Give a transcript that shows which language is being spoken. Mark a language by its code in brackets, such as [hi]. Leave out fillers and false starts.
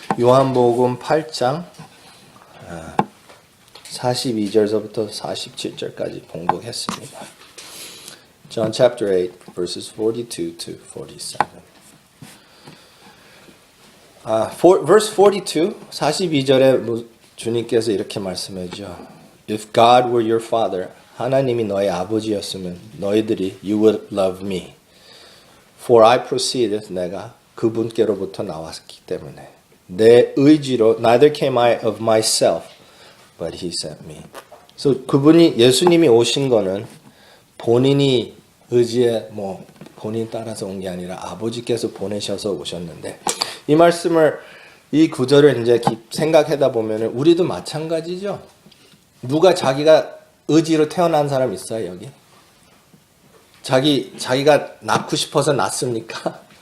[ko] 요한복음 8장 42절서부터 47절까지 봉독했습니다. [en] John chapter 8 verses 42 to 47. [ko] verse 42, 42절에 주님께서 이렇게 말씀하죠. [en] If God were your father, [ko] 하나님이 너의 아버지였으면 너희들이 [en] you would love me. For I proceeded, [ko] 내가 그분께로부터 나왔기 때문에 내 의지로 [en] neither came I of myself, but he sent me. [ko] 그래서 그분이 예수님이 오신 거는 본인이 의지에 본인 따라서 온 게 아니라 아버지께서 보내셔서 오셨는데 이 말씀을 이 구절을 이제 생각하다 보면 우리도 마찬가지죠. 누가 자기가 의지로 태어난 사람 있어요 여기? 자기가 낳고 싶어서 낳습니까?